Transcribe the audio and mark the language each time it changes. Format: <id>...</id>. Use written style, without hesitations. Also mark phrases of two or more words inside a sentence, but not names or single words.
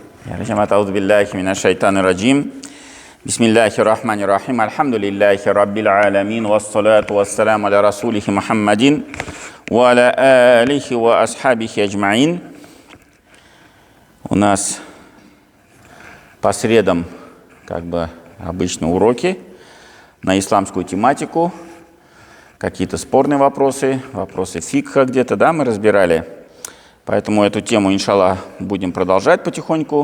<ar>أعوذ بالله من الشيطان الرجيم بسم الله الرحمن الرحيم. الحمد لله رب العالمين والصلاة والسلام على رسوله محمد. وعلى آله وأصحابه أجمعين.</ar> <ru>У нас по средам, как бы обычно, уроки на исламскую тематику. Какие-то спорные вопросы, вопросы фикха где-то, да, мы разбирали. Поэтому эту тему, иншаллах, будем продолжать потихоньку.</ru>